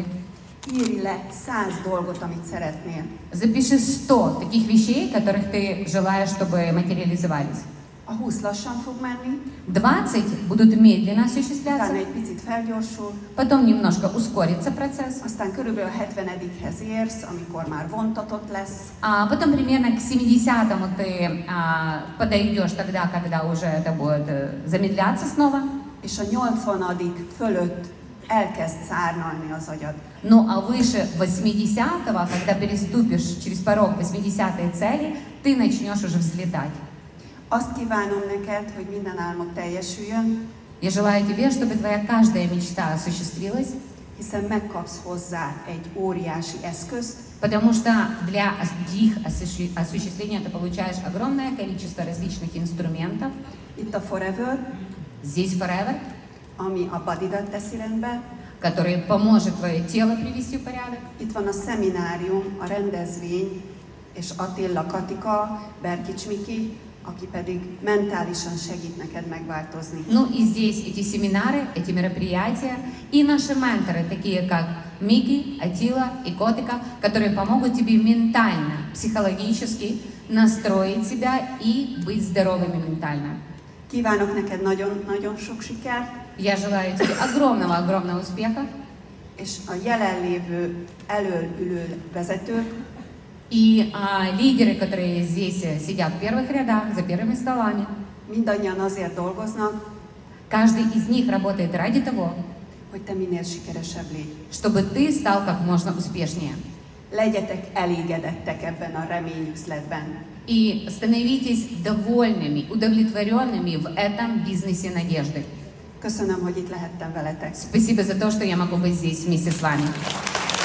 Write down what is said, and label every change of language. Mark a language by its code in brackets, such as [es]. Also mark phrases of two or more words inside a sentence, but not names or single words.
[hu] Írj le 100 dolgot, amit szeretnél. [ru] Запиши 100 таких вещей, которых ты желаешь, чтобы материализовались. [hu] A 20 lassan fog menni, [ru] 20 будут медленно [hu] utána [ru] осуществляться, [hu] egy picit felgyorsul, [ru] потом немножко ускорится процесс, [hu] aztán körülbelül a 70-hez érsz, amikor már vontatott lesz, [ru] а потом примерно к 70-му ты подойдешь тогда, когда уже это будет замедляться снова. [hu] és a 80. fölött elkezd szárnalni az agyad. [ru] Ну а выше 80-го, когда переступишь через порог 80-й цели, ты начнешь уже взлетать. [hu] Azt kívánom neked, hogy minden álmod teljesüljön, [ru] Я желаю тебе, чтобы твоя каждая мечта осуществилась, [hu] hiszen megkapsz hozzá egy óriási eszközt, [ru] потому что для их осуществления ты получаешь огромное количество различных инструментов. [hu] itt a Forever, [ru] Здесь Forever, [hu] ami a bodidat teszi rendbe, [ru] который поможет твое тело привести в порядок. [hu] itt van a szeminárium, a rendezvény, és Attila Katika, Berkics Miki, aki pedig mentálisan segít neked megváltozni. [ru] Ну и здесь эти семинары, эти мероприятия и наши менторы, такие как Мики, Атила и Котика, которые помогут тебе ментально, психологически настроить себя и быть здоровыми ментально. [hu] Kívánok neked nagyon-nagyon sok sikert, [ru] Я желаю тебе огромного успеха. [hu] és a jelenlévő elől-ülő vezetők [ru] И лидеры, которые здесь сидят в первых рядах, за первыми столами, [hu] mindannyian azért dolgoznak, [ru] каждый из них работает ради того, [hu] hogy te minél sikeresebb légy. [ru] чтобы ты стал как можно успешнее. [hu] Legyetek elégedettek ebben a reményüzletben. [ru] И становитесь довольными, удовлетворенными в этом бизнесе надежды. [hu] Köszönöm, hogy itt lehettem veletek. [ru] Спасибо за то, что я могу быть здесь вместе с вами.